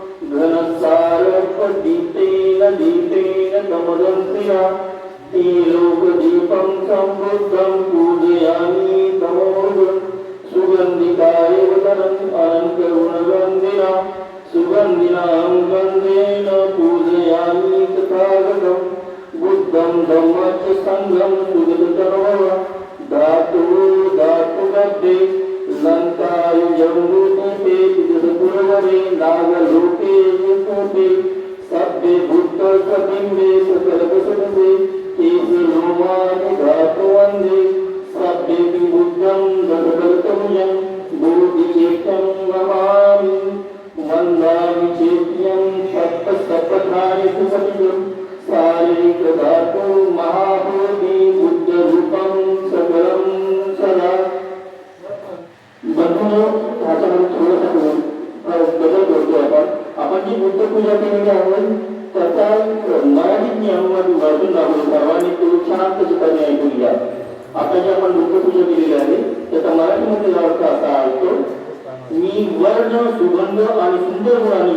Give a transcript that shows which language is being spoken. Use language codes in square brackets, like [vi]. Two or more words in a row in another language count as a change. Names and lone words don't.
[pi] घनसारपदीप्तेन दीपेन तमदन्त्रिणा त्रिलोकदीपं सम्बुद्धं पूजयामि तमोर्घं सुगन्धिकाय वदनम् अनन्तगुणगन्धिना सुगन्धिनां गन्धेन पूजयामि तथागतं बुद्धं धम्मं च संघं सुगततनवः धातु धातुगद्धे लङ्कायुजम्बूदीपे तिजसपुरवरे नागलोके युतूपे सभ्ये भूतसबिम्बे सकलवसनसे केशलोमानि धातुवन्दे सभ्येऽपि बुद्धं दशकल्पमुजं बोधिचेत्यं नमामि वन्दामि चेत्यं सप्तसप्तधानि सुसतिजं शारीरिकधातु महाबोधि बुद्धरूपं सकलं सदा [mr] बंधूंनो ह्याच्यामध्ये थोडंसं बदल करतो आपण जी बुद्ध पूजा केलेली आहे त्याचा मराठीत मी अनुवाद वाचून दाखवतो सर्वांनी तो शांत चित्ताने ऐकून घ्या आता जी आपण बुद्ध पूजा केलेली आहे त्याचा मराठीमध्ये अर्थ असा आहे मी वर्ण सुगंध आणि सुंदर गुणांनी